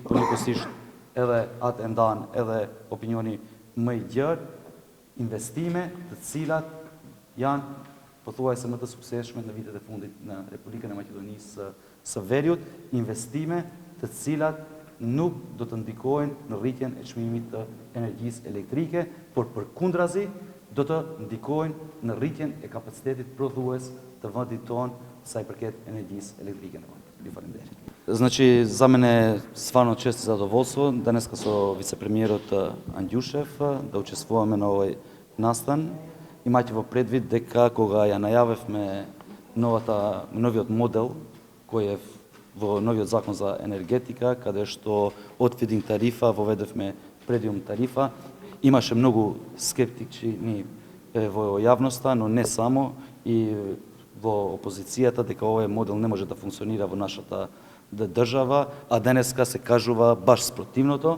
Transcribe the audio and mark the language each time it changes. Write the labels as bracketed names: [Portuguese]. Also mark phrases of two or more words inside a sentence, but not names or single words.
[Albanian] por njëkohësisht edhe atë e ndan edhe opinioni më i gjerë, investime të cilat janë pothuajse më të suksesshme në vitet e fundit në Republikën e Maqedonisë së Veriut, investime të cilat nuk do të ndikojnë në rritjen e çmimit të energjisë elektrike, por përkundrazi do të ndikojnë në rritjen e kapacitetit prodhues të vendit tonë sa i përket energjisë elektrike në vend. Ju falenderoj. [Macedonian] Значи, за мене стварно чест и задоволство. Денес како вицепремиерот Анѓушев да учествуваме на овој настан. Имајте предвид дека кога ја најавивме новиот модел кој е во новиот закон за енергетика, каде што од фидинг тарифа воведевме премиум тарифа, имаше многу скептични во јавноста, но не само, и во опозицијата, дека овој модел не може да функционира во нашата држава, а денеска се кажува баш спротивното.